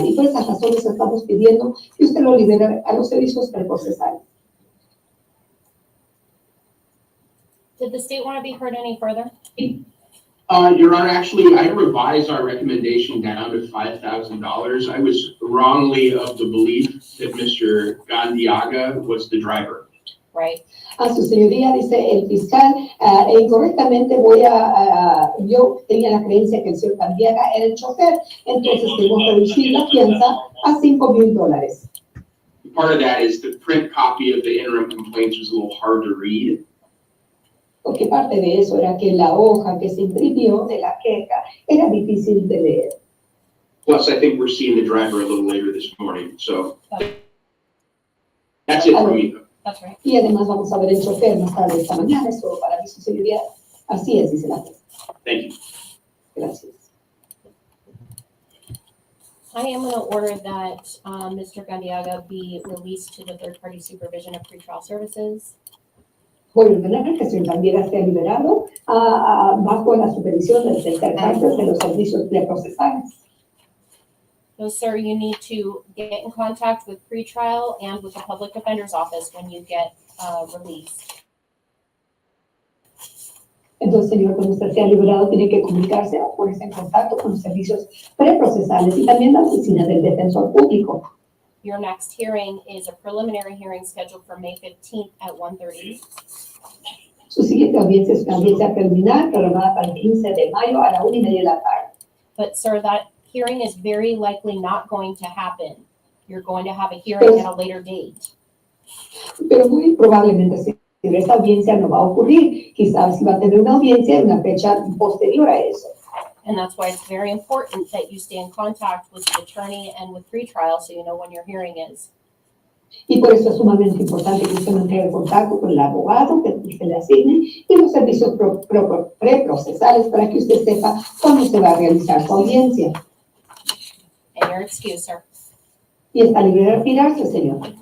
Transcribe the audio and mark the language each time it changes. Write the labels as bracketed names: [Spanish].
[Spanish] Y por esas razones estamos pidiendo que usted lo libere a los servicios preprocesales. [English] Did the state want to be heard any further? Your Honor, actually, I revised our recommendation down to $5,000. I was wrongly of the belief that Mr. Gandiaga was the driver. Right. [Spanish] A su señoría, dice el fiscal, incorrectamente yo tenía la creencia que el señor Candiaga era el chofer, entonces debemos reducir la fianza a $5,000. [English] Part of that is the print copy of the interim complaints was a little hard to read. [Spanish] Porque parte de eso era que la hoja que se imprimió de la queja era difícil de leer. [English] Plus, I think we're seeing the driver a little later this morning, so that's it for me. That's right. [Spanish] Y además vamos a ver el chofer más tarde esta mañana, eso para mi su señoría, así es, dice la jueza. [English] Thank you. [Spanish] Gracias. [English] I am going to order that Mr. Gandiaga be released to the third-party supervision of pretrial services. [Spanish] Voy a ordenar que el señor Candiaga sea liberado bajo la supervisión del tercer parte de los servicios preprocesales. [English] So, sir, you need to get in contact with pretrial and with the public defender's office when you get released. [Spanish] Entonces, señor, cuando usted sea liberado, tiene que comunicarse o ponerse en contacto con los servicios preprocesales y también la oficina del defensor público. [English] Your next hearing is a preliminary hearing scheduled for May 15th at 1:30. [Spanish] Su siguiente audiencia es una audiencia preliminar programada para el 15 de mayo a la 1:30 de la tarde. [English] But, sir, that hearing is very likely not going to happen. You're going to have a hearing at a later date. [Spanish] Pero muy probablemente, señor, esta audiencia no va a ocurrir. Quizás va a tener una audiencia en una fecha posterior a eso. [English] And that's why it's very important that you stay in contact with the attorney and with pretrial so you know when your hearing is. [Spanish] Y por eso es sumamente importante que usted mantenga el contacto con el abogado que usted le asigne y los servicios preprocesales para que usted sepa cuándo se va a realizar su audiencia. [English] And your excuse, sir. [Spanish] Y está libre de retirarse, señor.